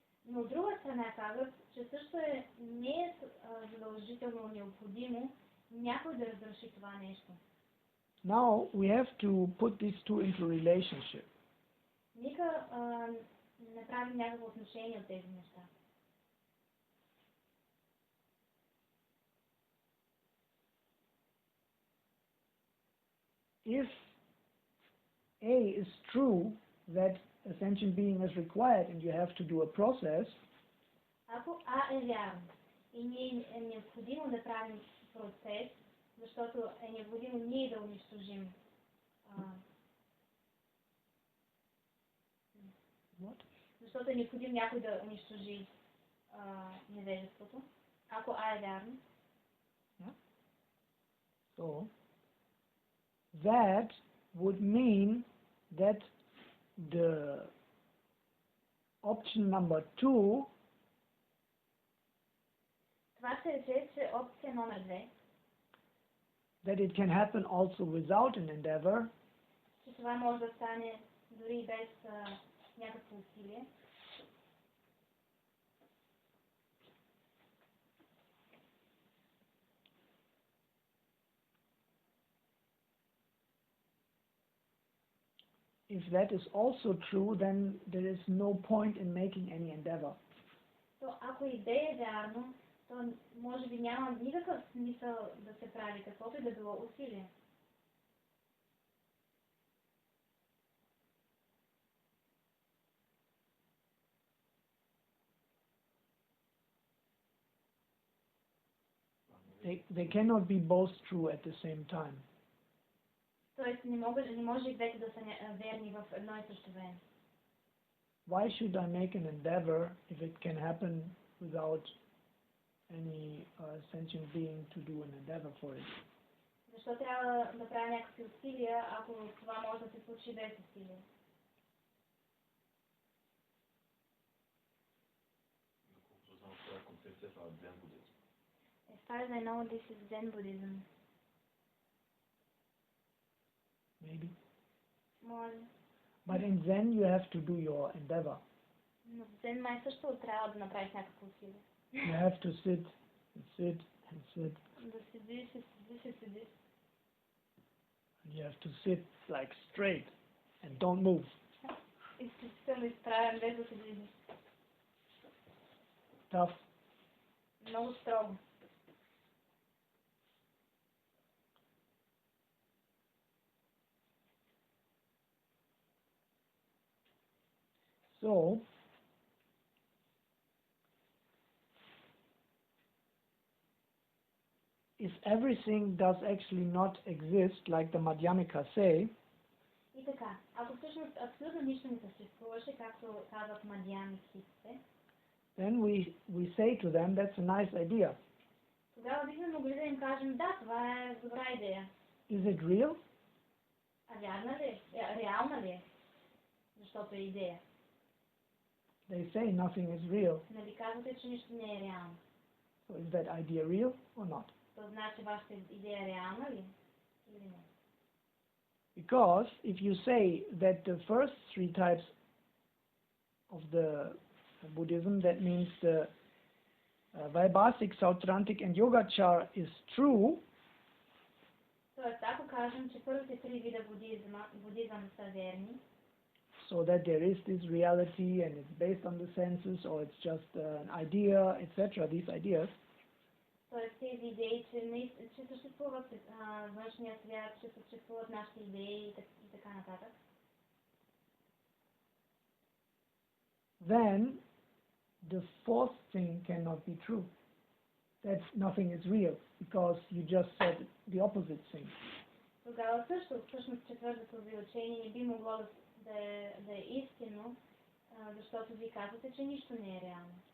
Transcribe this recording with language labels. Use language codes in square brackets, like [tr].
[bg] Но от друга страна казват, че също не е задължително необходимо някой да разреши това нещо. [en] Now we have to put these two into relationship. [bg] Нека направим някакво отношение от тези неща. [en] If A is true, that a sentient being is required and you have to do a process, [bg] Ако А е вярно и ние е необходимо да правим процес, защото е необходимо ние да унищожим защото е необходимо някой да унищожи невежеството. Ако А е вярно. [en] so that would mean that the option number 2 [bg] Това ще рече, че опция номер 2, [en] that it can happen also without an endeavor, [bg] че това може да стане дори без някакво усилие. [en] if that is also true, then there is no point in making any endeavor. [bg] То ако идея е вярно, то може би няма никакъв смисъл да се прави каквото и да било усилие. [en] They cannot be both true at the same time. [bg] Тоест не може и двете да са верни в едно и също време. [en] Why should I make an endeavor if it can happen without any sentient being to do an endeavor for it? [bg] Защо трябва да правя някакви усилия, ако това може да се случи без усилия? Доколкото знам, това е концепцията на дзен будизъм. [en] As far as I know, this is Zen Buddhism. Maybe. [bg] Може. [en] But in Zen you have to do your endeavor. [bg] Но в Zen май също трябва да направиш някакво усилие. [en] You have to sit and sit and sit. [bg] Да седиш и седиш и седиш. [en] You have to sit like straight and don't move. [bg] Изключително изправен, без да се движиш. [en] Tough. [bg] Много строго. [en] So, if everything does actually not exist, like the Madhyamikas say, [bg] И така, ако всъщност абсолютно нищо не съществуваше, както казват мадьямиките, [en] then we say to them, that's a nice idea. [bg] тогава бихме могли да им кажем, да, това е добра идея. [en] Is it real? [bg] А вярна ли е? Реална ли е? Защото е идея. [en] They say nothing is real. [bg] Нали казвате, че нищо не е реално? [en] So is that idea real or not? [bg] То значи вашата идея е реална ли? Или не? [en] Because if you say that the first three types of the Buddhism, that means the Vaibhasic, Sautrantic and Yogacar is true, [bg] Тоест, ако кажем, че първите три вида будизъм са верни, [en] so that there is this reality and it's based on the senses or it's just an idea, etc., these ideas, [bg] Тоест тези идеи, че съществуват външния свят, че съществуват нашите идеи и така нататък. [en] Then the fourth thing cannot be true. That nothing is real, because you just said the opposite thing. [bg] Тогава всъщност четвъртото ви учение не би могло да е истинно, защото ви казвате, че нищо не е реално.